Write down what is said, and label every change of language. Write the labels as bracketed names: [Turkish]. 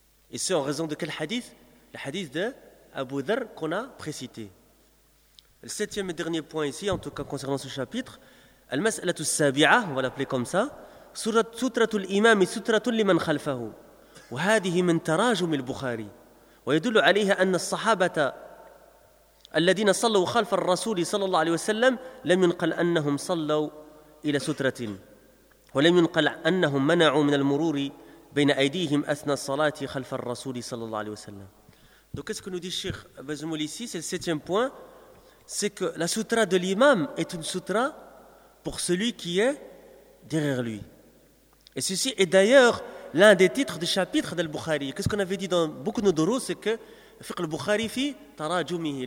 [French] Et c'est en raison de quel hadith ? Le hadith de Abu Dhar qu'on a précité. Le septième et dernier point ici, en tout cas concernant ce chapitre, [Arabic] al-mas'alatu as-sabi'a, [French] on va l'appeler comme ça, [Arabic] sutratu al-imam et sutratu liman khalfahu. Wa hadhihi min tarajum al-Bukhari. ويدل عليها أن الصحابة الذين صلوا خلف الرسول صلى الله عليه وسلم لم ينقل أنهم صلوا إلى سترة ولم ينقل أنهم منعوا من المرور بين أيديهم أثناء الصلاة خلف الرسول صلى الله عليه وسلم. [French] Donc qu'est-ce que nous dit Cheikh Bazmoul ici, c'est le septième point, c'est que la sutra de l'imam est une sutra pour celui qui est derrière lui. Et ceci est d'ailleurs l'un des titres du chapitre de Al-Bukhari. Qu'est-ce qu'on avait dit dans beaucoup de nos durus, c'est que le [Arabic] fiqh al-Bukhari fi tarajumihi.